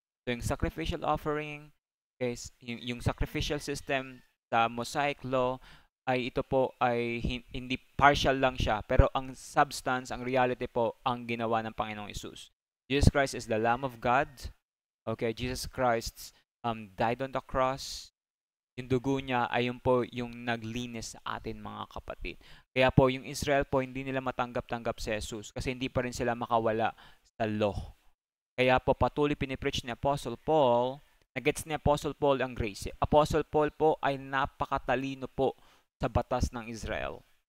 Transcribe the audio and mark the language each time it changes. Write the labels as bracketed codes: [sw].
[tl] So, yung sacrificial offering, is yung sacrificial system sa Mosaic law, ay ito po ay hindi partial lang siya, pero ang substance, ang reality po, ang ginawa ng Panginoong Hesus. [en] Jesus Christ is the Lamb of God. Okay, Jesus Christ died on the cross. [tl] Yung dugo niya ay yun po yung naglinis sa atin mga kapatid. Kaya po yung Israel po hindi nila matanggap-tanggap si Jesus kasi hindi pa rin sila makawala sa law. Kaya po patuloy pinipreach ni Apostle Paul, nagets ni Apostle Paul ang grace. Apostle Paul po ay napakatalino po sa batas ng Israel.